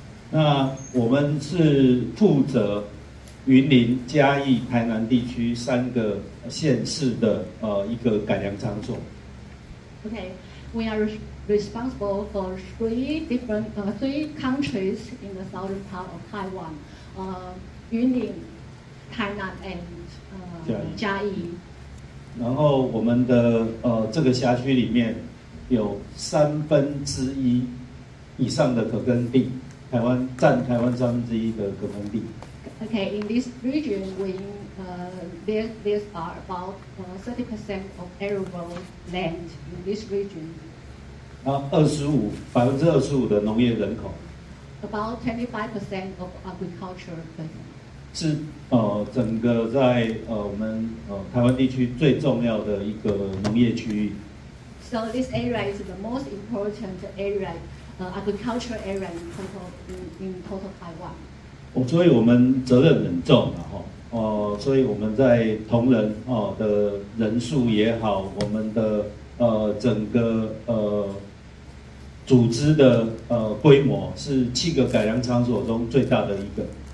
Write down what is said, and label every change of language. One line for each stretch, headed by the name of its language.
Chinese: 那我们是负责云林、嘉义、台南地区3个县市的一个改良场所。
English: Okay, we are responsible for three countries in the southern part of Taiwan, Yunlin, Tainan, and 嘉义。
Chinese: 然后我们的这个辖区里面有1/3以上的可耕地，占台湾1/3的可耕地。
English: Okay, in this region, there are about 30% of arable land in this region.
Chinese: 25% 的农业人口。
English: About 25% of agriculture person.
Chinese: 是整个在我们台湾地区最重要的一个农业区域。
English: So this area is the most important area, agriculture area in total Taiwan.
Chinese: 所以我们责任很重所以我们在同仁的人数也好，我们的整个组织的规模是7个改良场所中最大的一个。